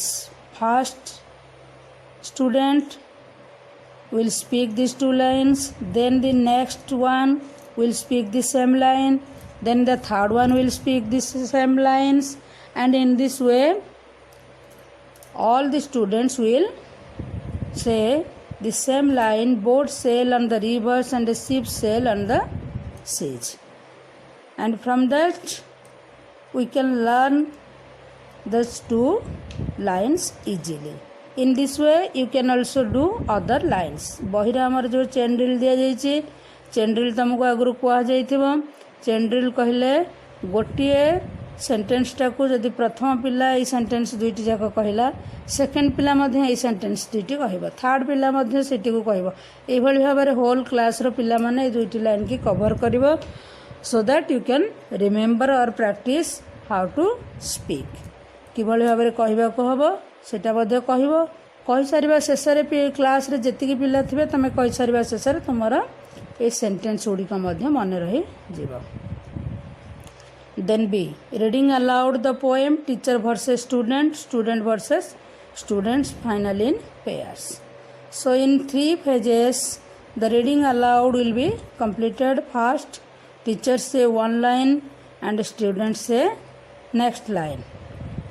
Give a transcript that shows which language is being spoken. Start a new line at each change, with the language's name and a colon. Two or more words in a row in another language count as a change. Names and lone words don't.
English: First student will speak these 2 lines, then the next one will speak the same line, then the third one will speak the same lines, and in this way all the students will say the same line. Boats sail on the rivers and the ships sail on the seas. And from that we can learn those 2 lines easily. In this way you can also do other lines.
Odia: ବହିରେ ଆମର ଯେଉଁ
English: chain drill
Odia: ଦିଆଯାଇଛି,
English: chain drill
Odia: ତୁମକୁ ଆଗରୁ କୁହାଯାଇଥିବ।
English: chain drill
Odia: କହିଲେ ଗୋଟିଏ ସେଣ୍ଟେନ୍ସଟାକୁ ଯଦି ପ୍ରଥମ ପିଲା ଏଇ ସେଣ୍ଟେନ୍ସ 2ଟି ଯାକ କହିଲା, ସେକେଣ୍ଡ ପିଲା ମଧ୍ୟ ଏଇ ସେଣ୍ଟେନ୍ସ 2ଟି କହିବ, ଥାର୍ଡ଼ ପିଲା ମଧ୍ୟ ସେଟିକୁ କହିବ। ଏଇଭଳି ଭାବରେ
English: whole classର
Odia: ପିଲାମାନେ ଏଇ 2ଟି ଲାଇନ୍କି କଭର କରିବ,
English: so that you can remember or practice how to speak.
Odia: କିଭଳି ଭାବରେ କହିବାକୁ ହେବ ସେଟା ମଧ୍ୟ କହିବ। କହିସାରିବା ଶେଷରେ କ୍ଲାସ୍ରେ ଯେତିକି ପିଲା ଥିବେ ତୁମେ କହିସାରିବା ଶେଷରେ ତୁମର ଏଇ ସେଣ୍ଟେନ୍ସ ଗୁଡ଼ିକ ମଧ୍ୟ ମନେ ରହିଯିବ।
English: Then B, reading aloud the poem, teacher versus student, student versus students, final in pairs. So in 3 phases the reading aloud will be completed. First teachers say 1 line and students say next line.